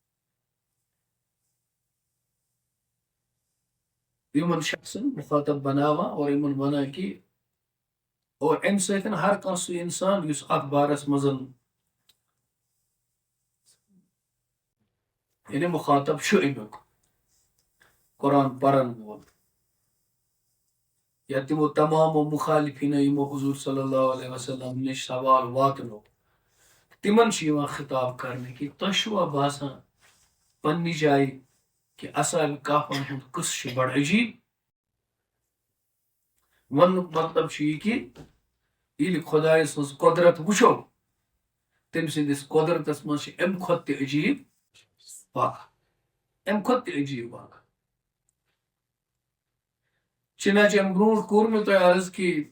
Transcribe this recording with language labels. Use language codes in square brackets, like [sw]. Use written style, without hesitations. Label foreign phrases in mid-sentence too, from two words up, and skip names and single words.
[ks] یمن شخصن مخاطب بناوان اور یمن ونان کہ اور امہ سۭتۍ ہر کانٛہہ سُہ انسان یُس اتھ بارس منٛز یعنی مخاطب چھُ امیُک قرآن پرن وول یا تمو تمامو مخالفین یمو حضور [ar] صلی اللہ علیہ وسلم [ks] نش سوال واتنو تمن چھ یوان خطاب کرنے کہ تۄہہِ چھُوا باسان پننہِ جایہِ کہ اصحاب کہفن ہُنٛد قصہٕ چھُ بڑٕ عجیب وننُک مطلب چھُ یہ کہ ییٚلہِ خۄداے سٕنٛز قدرت وٕچھو تٔمۍ سٕنٛدِس قدرتس منٛز چھِ امہِ کھۄتہٕ تہِ عجیب واقع امہِ کھۄتہٕ تہِ عجیب واقع چنانچہ امہِ برونٛٹھ کوٚر مےٚ تۄہہِ عرض کہ